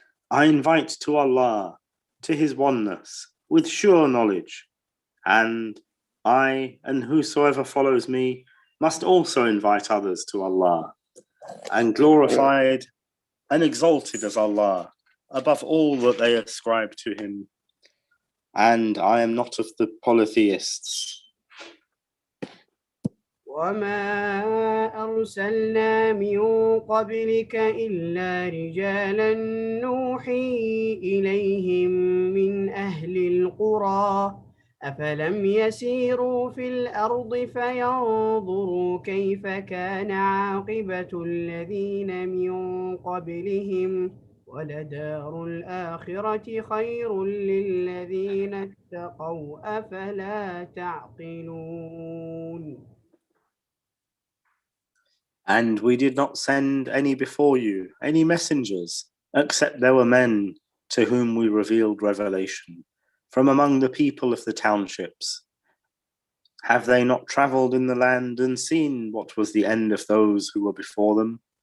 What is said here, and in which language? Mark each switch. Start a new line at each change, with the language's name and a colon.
English: I invite to Allah, to his oneness, with sure knowledge, and I and whosoever follows me must also invite others to Allah, and glorified and exalted as Allah above all that they ascribe to him, and I am not of the polytheists.
Arabic: وما أرسلنا من قبلك إلا رجالا نوحي إليهم من أهل القرى أفلم يسيروا في الأرض فينظروا كيف كان عاقبة الذين من قبلهم ولدار الآخرة خير للذين اتقوا أفلا تعقلون.
English: And we did not send any before you, any messengers, except there were men to whom we revealed revelation, from among the people of the townships. Have they not travelled in the land and seen what was the end of those who were before them?